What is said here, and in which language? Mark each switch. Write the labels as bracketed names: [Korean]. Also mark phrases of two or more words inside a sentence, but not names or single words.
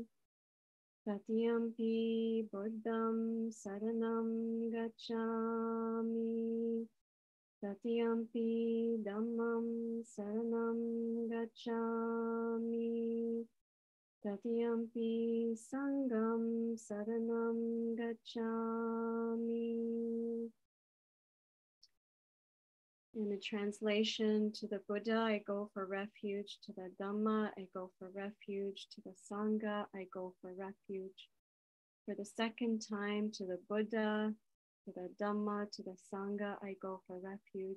[Pali] Tatiyampi buddham saranam gacchami. Tatiyampi dhammam saranam gacchami. Tatiyampi sangham saranam gacchami. [English] In the translation, to the Buddha, I go for refuge. To the Dhamma, I go for refuge. To the Sangha, I go for refuge. For the second time, to the Buddha, to the Dhamma, to the Sangha, I go for refuge.